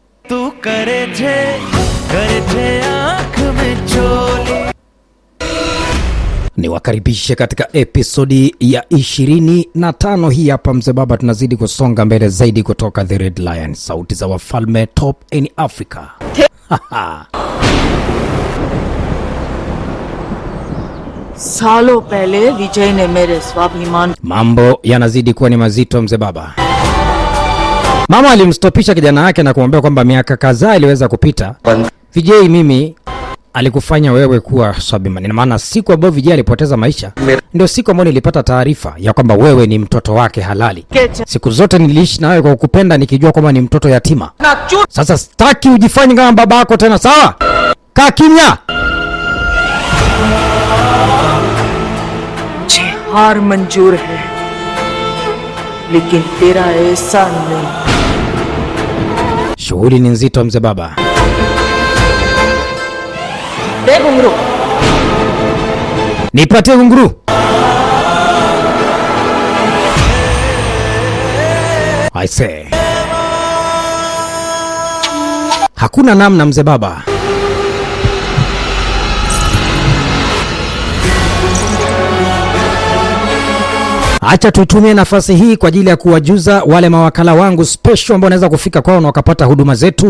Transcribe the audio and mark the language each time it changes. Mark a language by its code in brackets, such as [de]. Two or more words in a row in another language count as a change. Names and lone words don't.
[hi] तू करे थे आँख में चोली. [sw] Niwakaribishe katika episodi ya 25 hii hapa Mzee Baba. Tunazidi kusonga mbele zaidi kutoka The Red Lion, sauti za wafalme [en] top in Africa. [hi] सालों पहले विजय ने मेरे स्वाभिमान. [sw] Mambo yanazidi kuwa ni mazito Mzee Baba. Mama alimstopisha kijana wake na kumwambia kwamba miaka kadhaa iliweza kupita, Vijay mimi alikufanya wewe kuwa Swabimani. Na maana siku ambayo Vijay alipoteza maisha ndio siku ambayo nilipata taarifa ya kwamba wewe ni mtoto wake halali. Siku zote niliishi na wewe kwa kukupenda nikijua kwamba ni mtoto yatima. Sasa sitaki ujifanye kama babako tena, sawa? Kaa kimya. [hi] हार मंजूर है लेकिन तेरा ऐसा नहीं. [sw] Shughuli ni nzito Mzee Baba. [hi] दे घुंघरू. [sw] Nipatie घुंघरू. [en] I say. [sw] Hakuna namna Mzee Baba. Acha tutumie nafasi hii kwa ajili ya kuwajuza wale mawakala wangu special ambao wanaweza kufika kwao na wakapata huduma zetu.